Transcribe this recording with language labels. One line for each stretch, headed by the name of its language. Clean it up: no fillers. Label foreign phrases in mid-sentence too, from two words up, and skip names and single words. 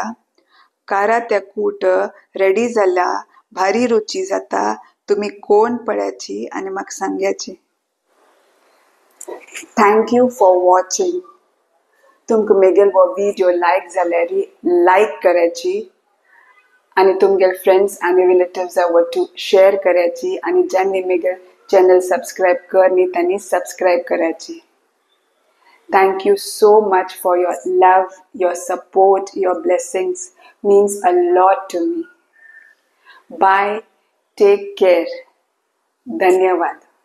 Konkani: कारात्या कूट रेडी जाला. भारी रुची जाता. तुम्ही कोण पळ्याची आणि म्हाका सांग्याची.
English: Thank you for watching.
Konkani: तुमकां मेगेल वो व्हिडिओ लायक जाल्यार लायक करायची आणि तुमगेल फ्रेंड्स आणि रिलेटिव्स आवडू शेअर करायची आणि ज्यांनी मेगेल चॅनल सबस्क्राईब करनी त्यांनी सबस्क्राईब करायची.
English: Thank you so much for your love, your support, your blessings means a lot to me. Bye. Take care. Dhanyavad.